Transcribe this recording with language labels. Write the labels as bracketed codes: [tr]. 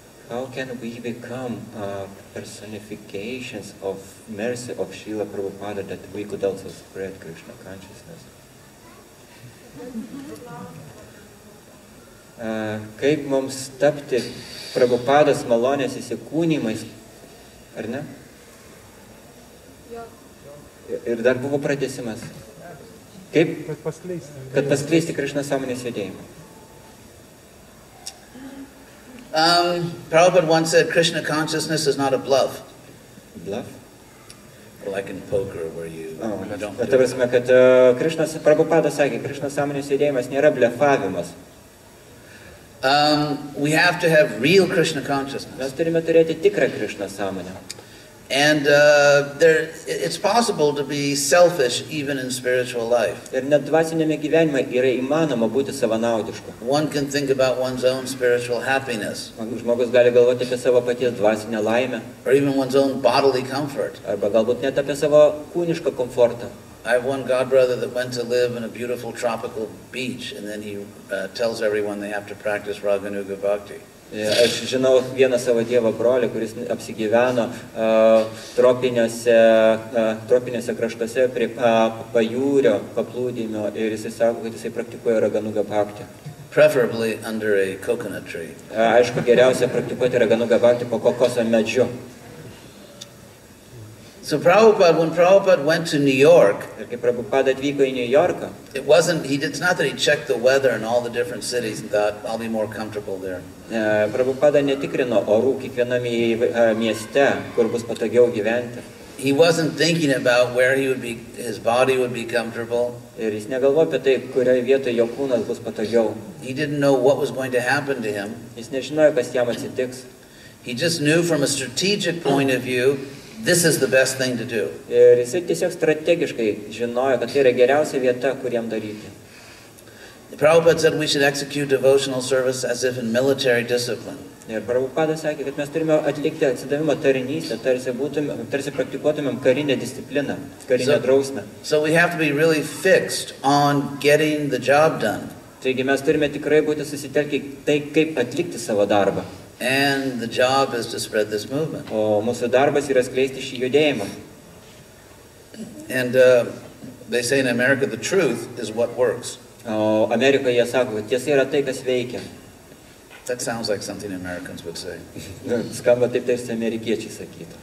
[en] How can we become personifications of mercy of Srila Prabhupada that we could also spread Krishna consciousness? [lt] Kaip mums tapti Prabhupados malonės įsikūnymais, ar ne? Ir dar buvo pratęsimas. Kaip? Kad paskleisti Krishna sąmonės judėjimą. [en] Prabhupada once said Krishna consciousness is not a bluff. Bluff? Like in poker where you don't [lt] Ta prasme, kad Prabhupada sakė, Krishna sąmonės judėjimas nėra blefavimas. [en] We have to have real Krishna consciousness. [lt] Mes turime turėti tikrą Krishna sąmonę. [en] And it's possible to be selfish even in spiritual life. [lt] Ir net dvasinėme gyvenime yra įmanoma būti savanaudišku. [en] One can think about one's own spiritual happiness. [lt] Žmogus gali galvoti apie savo paties dvasinę laimę. [en] Or even one's own bodily comfort. [lt] Arba galbūt net apie savo kūnišką komfortą. [en] I have one godbrother that went to live in a beautiful tropical beach, and then he tells everyone they have to practice Raganuga Bhakti. [lt] Aš žinau vieną savo Dievo brolį, kuris apsigyveno tropiniuose kraštuose prie pajūrio paplūdimio ir jisai sako, kad jisai praktikuoja Raganuga Bhakti. [en] Preferably under a coconut tree. [lt] Aišku, geriausia praktikuoti Raganuga Bhakti po kokoso medžiu. [en] So when Prabhupada went to New York, [lt] Ir kai Prabhupada atvyko į New Yorką, [en] it's not that he checked the weather in all the different cities and thought, I'll be more comfortable there. [lt] Prabhupada netikrino orų kiekviename mieste, kur bus patogiau gyventi. [en] He wasn't thinking about where his body would be comfortable. [lt] Ir jis negalvojo apie tai, kurioje vietoje jo kūnas bus patogiau. [en] He didn't know what was going to happen to him. [lt] Jis nežinojo, kas jam atsitiks. [en] He just knew from a strategic point of view, this is the best thing to do. [lt] Ir jisai tiesiog strategiškai žinojo, kad tai yra geriausia vieta, kur jam daryti. [en] Prabhupada said we should execute devotional service as if in military discipline. [lt] Ir Prabhupada sakė, kad mes turime atlikti atsidavimo tarnystę, tarsi praktikuotumėm karinę discipliną, karinę drausmę. [en] So we have to be really fixed on getting the job done. [lt] Taigi mes turime tikrai būti susitelkę tai, kaip atlikti savo darbą. [en] And the job is to spread this movement. [lt] O mūsų darbas yra skleisti šį judėjimą. [en] And they say in America the truth is what works. [lt] O Amerikoje jie sako, kad tiesa yra tai, kas veikia. [en] That sounds like something Americans would say. [lt] Skamba taip, tarsi amerikiečiai sakytų.